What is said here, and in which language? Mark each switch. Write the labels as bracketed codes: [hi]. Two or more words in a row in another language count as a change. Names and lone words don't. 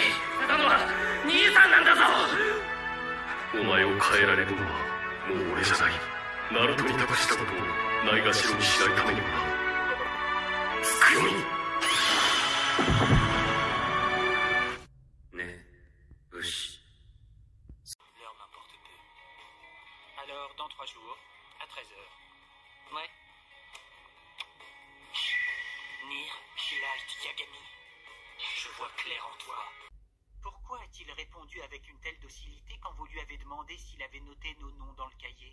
[ja] たのは兄さんなんだぞ。お前を変えられるのはもう俺じゃない。ナルトに託したことをないがしろにしないためにもな。つくよみねえ武士。 [fr] L'heure m'importe peu. Alors, dans 3 jours, à 13h. Ouais. Nier, Light Yagami. Je vois clair en toi. Pourquoi a-t-il répondu avec une telle docilité quand vous lui avez demandé s'il avait noté nos noms dans le cahier?